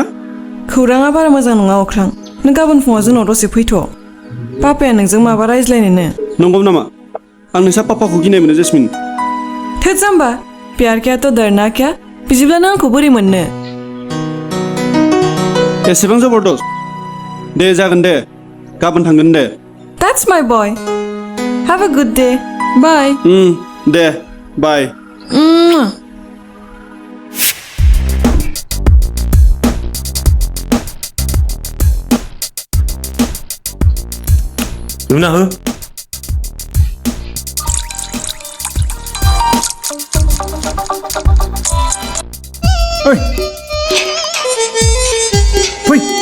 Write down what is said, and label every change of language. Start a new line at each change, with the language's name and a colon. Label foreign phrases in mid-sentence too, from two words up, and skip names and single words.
Bodo: खौराङा बारा मोजां नङा अख्रां नों गाबोन फुङाव जोंनाव दसे फैथ' पापाया नोंजों माबा रायज्लायनोनो. नंगौ नामा आं नोंसा पापाखौ गिनाय मोनो जेसमिन. थोद जाम्बा
Hindi: प्यार क्या तो डरना क्या
Bodo: बिदिब्ला नों आंखौ बोरै मोननो एसेबां जबरदस्त दे जागोन दे गाबोन थांगोन दे.
English: That's my boy. Have a good day. Bye.
Bodo: दे बाय. नुना हो ओइ फै